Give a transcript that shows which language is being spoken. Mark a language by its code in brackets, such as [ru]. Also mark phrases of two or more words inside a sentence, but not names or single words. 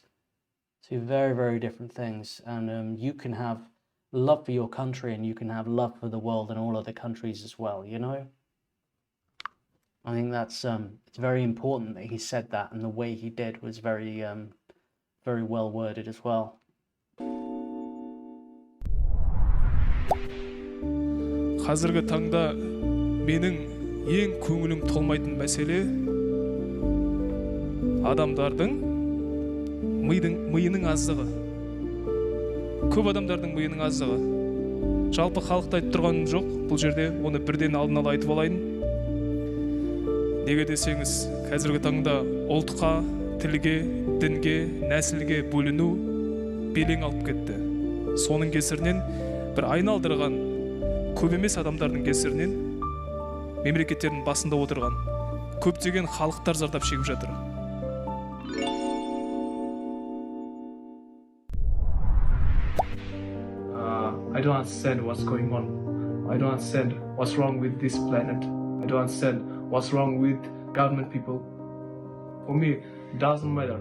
[en] Two very, very different things. And you can have love for your country, and you can have love for the world and all other countries as well, you know? I think that's it's very important that he said that, and the way he did was very very well worded as well. [kk] Қазіргі таңда менің ең көңілім толмайтын мәселе адамдардың миының аздығы. Көп адамдардың миының аздығы. Жалпы халықты айтып тұрғаным жоқ, бұл жерде оны бірден алдын ала айтып алайын. Неге десеңіз, қазіргі таңда ұлтқа, тілге, дінге, нәсілге бөліну белең алып кетті. Соның кесірінен бір айналдырған көп емес адамдардың кесірінен мемлекеттердің басында отырған көптеген халықтар зардап шегіп жатыр. [en] I don't understand what's going on. I don't understand what's wrong with this planet. I don't understand what's wrong with government people. For me, it doesn't matter.